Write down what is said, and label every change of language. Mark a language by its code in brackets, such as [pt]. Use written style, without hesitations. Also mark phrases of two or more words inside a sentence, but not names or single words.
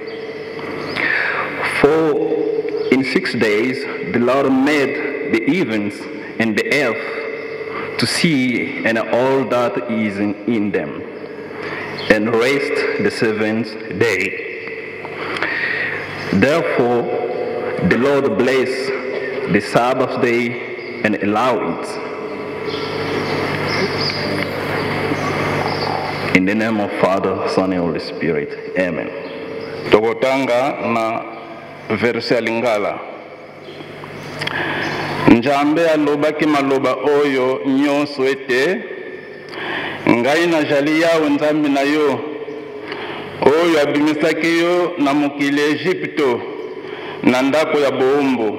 [en] For in 6 days the Lord made the heavens and the earth, to see and all that is in them, and rest the seventh day. Therefore the Lord blessed the Sabbath day and allowed it. In the name of Father, Son, and Holy Spirit. Amen. [ln] Tokotanga na verse Lingala. Njambe alobaki maloba oyo nyonso ete ngai na jali yawe nzambe na yo oyo abimisaki yo na mokili Egypto na ndako ya boumbu.